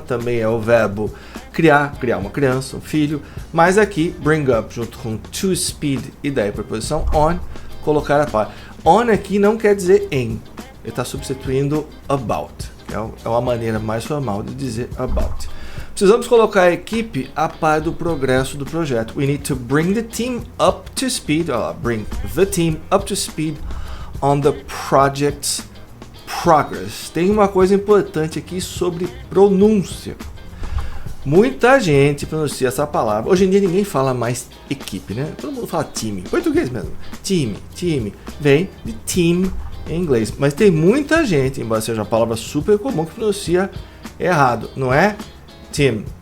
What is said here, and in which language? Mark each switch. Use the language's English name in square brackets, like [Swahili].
[Portuguese] Também é o verbo criar uma criança, um filho. Mas aqui, bring up junto com to speed e daí a preposição on, colocar a par. On aqui não quer dizer em. Ele está substituindo about, que é uma maneira mais formal de dizer about. Precisamos colocar a equipe a par do progresso do projeto. [English] We need to bring the team up to speed, bring the team up to speed on the project's progress. [Portuguese] Tem uma coisa importante aqui sobre pronúncia. Muita gente pronuncia essa palavra. Hoje em dia ninguém fala mais equipe, né? Todo mundo fala time. Português mesmo. Time. Vem de team em inglês, mas tem muita gente, embora seja uma palavra super comum, que pronuncia errado, não é? Tim.